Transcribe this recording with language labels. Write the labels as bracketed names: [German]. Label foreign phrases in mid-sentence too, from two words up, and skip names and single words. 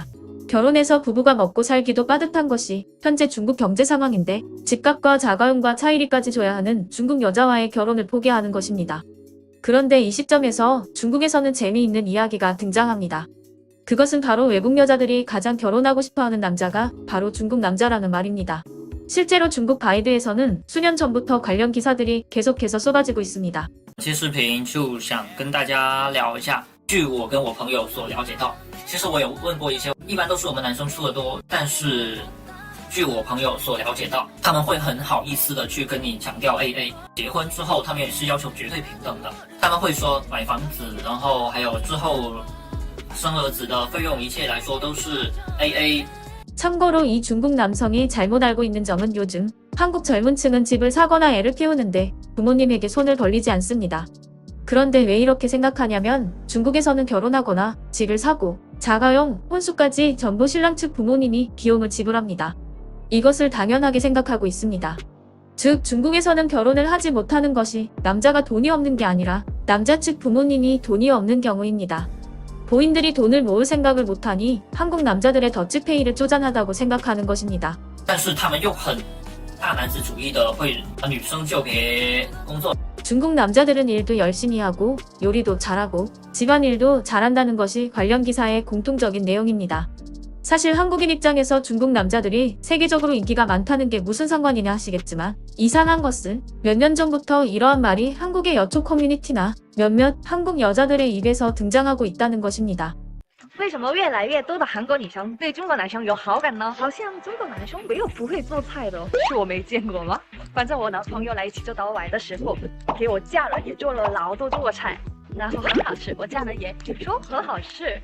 [Korean] 결혼해서 부부가 먹고 살기도 빠듯한 것이 현재 중국 경제 상황인데, 집값과 자가용과 차이리까지 줘야 하는 중국 여자와의 결혼을 포기하는 것입니다. 그런데 이 시점에서 중국에서는 재미있는 이야기가 등장합니다. 그것은 바로 외국 여자들이 가장 결혼하고 싶어하는 남자가 바로 중국 남자라는 말입니다. 실제로 중국 바이드에서는 수년 전부터 관련 기사들이 계속해서 쏟아지고 있습니다. [Chinese] 这期视频就想跟大家聊一下，据我跟我朋友所了解到，其实我有问过一些，一般都是我们男生出的多，但是据我朋友所了解到，他们会很好意思的去跟你强调 AA， 结婚之后他们也是要求绝对平等的，他们会说买房子，然后还有之后生儿子的费用，一切来说都是 AA。 [Korean] 참고로 이 중국 남성이 잘못 알고 있는 점은 요즘 한국 젊은 층은 집을 사거나 애를 키우는데 부모님에게 손을 벌리지 않습니다. 그런데 왜 이렇게 생각하냐면, 중국에서는 결혼하거나 집을 사고 자가용, 혼수까지 전부 신랑 측 부모님이 비용을 지불합니다. 이것을 당연하게 생각하고 있습니다. 즉, 중국에서는 결혼을 하지 못하는 것이 남자가 돈이 없는 게 아니라 남자 측 부모님이 돈이 없는 경우입니다. 부인들이 돈을 모을 생각을 못하니 한국 남자들의 더치페이를 쪼잔하다고 생각하는 것입니다. [Chinese] 但是他们又很大男子主义的，会女生就别工作。 [Korean] 중국 남자들은 일도 열심히 하고 요리도 잘하고 집안일도 잘한다는 것이 관련 기사의 공통적인 내용입니다. 사실 한국인 입장에서 중국 남자들이 세계적으로 인기가 많다는 게 무슨 상관이냐 하시겠지만, 이상한 것은 몇 년 전부터 이러한 말이 한국의 여초 커뮤니티나 몇몇 한국 여자들의 입에서 등장하고 있다는 것입니다. [Chinese] 为什么越来越多的韩国女生对中国男生有好感呢？好像中国男生没有不会做菜的，是我没见过吗？反正我男朋友来济州岛玩的时候，给我家人也做了老多中国菜，然后很好吃，我家人也说很好吃。